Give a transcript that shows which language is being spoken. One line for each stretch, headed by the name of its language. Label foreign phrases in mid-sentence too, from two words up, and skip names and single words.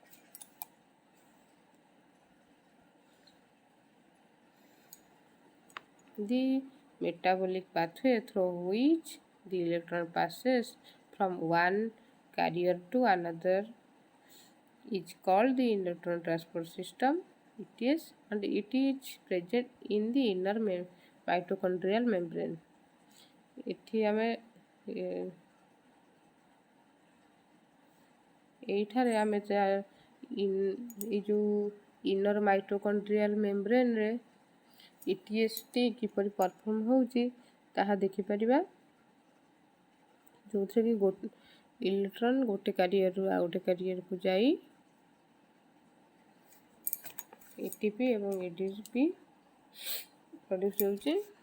English: The metabolic pathway through which the electron passes from one carrier to another is called the electron transport system ETS, and it is present in the inner mitochondrial membrane.
Odia: ଏଠି ଆମେ ଏଇଠାରେ ଆମେ ଏଇ ଯେଉଁ
English: inner mitochondrial membrane
Odia: ETSଟି କିପରି ପରଫର୍ମ ହେଉଛି ତାହା ଦେଖିପାରିବା, ଯେଉଁଥିରେ କି ଇଲେକ୍ଟ୍ରନ୍ ଗୋଟେ କାରିୟରରୁ ଆଉ ଗୋଟେ କାରିୟରକୁ ଯାଇ ATP ଏବଂ ADP ପ୍ରଡ୍ୟୁସ୍ ହେଉଛି।